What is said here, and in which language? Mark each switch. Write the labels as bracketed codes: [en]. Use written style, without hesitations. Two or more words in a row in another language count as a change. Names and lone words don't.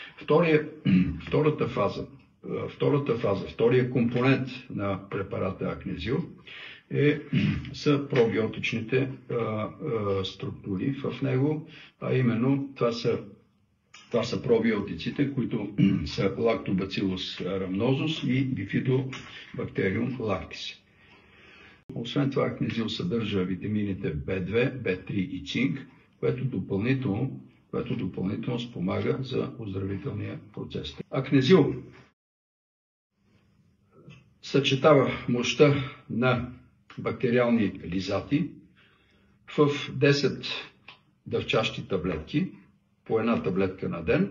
[bg] Втория компонент на препарата Акнезил са пробиотичните структури в него, а именно това са пробиотиците, които са Lactobacillus rhamnosus и Bifidobacterium lactis. Освен това, Акнезил съдържа витамините B2, B3 и цинк, което допълнително спомага за оздравителния процес. Акнезил съчетава мощта на бактериални лизати в 10 дъвчащи таблетки, по една таблетка на ден.